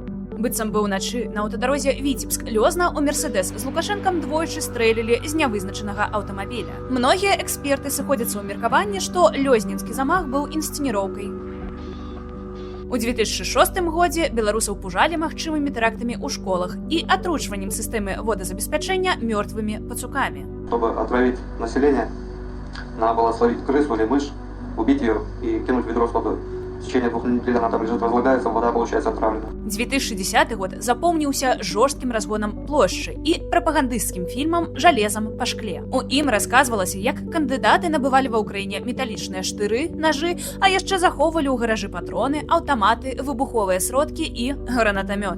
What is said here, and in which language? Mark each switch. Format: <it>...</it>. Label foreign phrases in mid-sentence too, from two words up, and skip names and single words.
<be>Быццам бы ўначы на аўтадарозе Віцебск-Лёзна ў Мерседес з Лукашэнкам двойчы стрэлілі з нявызначанага аўтамабіля. Многія эксперты сыходзяцца ў меркаванні, што лёзнінскі замах быў інсцэніроўкай. У 2006 годзе беларусаў пужалі магчымымі тэрактамі ў школах і атручваннем сістэмы водазабеспячэння мёртвымі пацукамі.</be> <ru>Чтобы отравить население, надо было словить крысу или мышь, убить ее и кинуть в ведро с водой. В течение 2 недель она там лежит, разлагается, вода получается отравлена.</ru> <be>2010 год запомніўся жорсткім разгонам плошчы і прапагандысцкім фільмам «Жалезам па шкле». У ім расказвалася, як кандыдаты набывалі ва ўкраіне металічныя штыры, нажы, а яшчэ захоўвалі ў гаражы патроны, аўтаматы, выбуховыя сродкі і гранатамёт.</be>